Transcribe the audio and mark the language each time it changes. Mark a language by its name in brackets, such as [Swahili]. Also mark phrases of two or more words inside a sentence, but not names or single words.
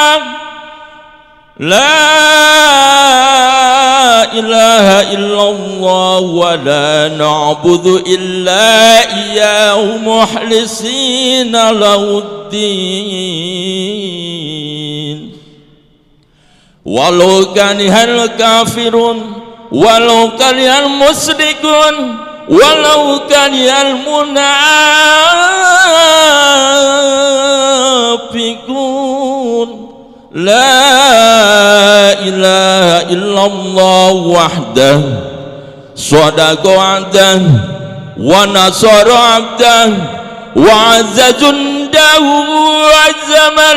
[Arabic] لا إله إلا الله ولا نعبد إلا إياه مخلصين له الدين. ولو كره الكافرون ولو كره المشركون ولو كره المنافقون. لا إله إلا الله وحده صدق وعده ونصر عبده وعز جنده وعزم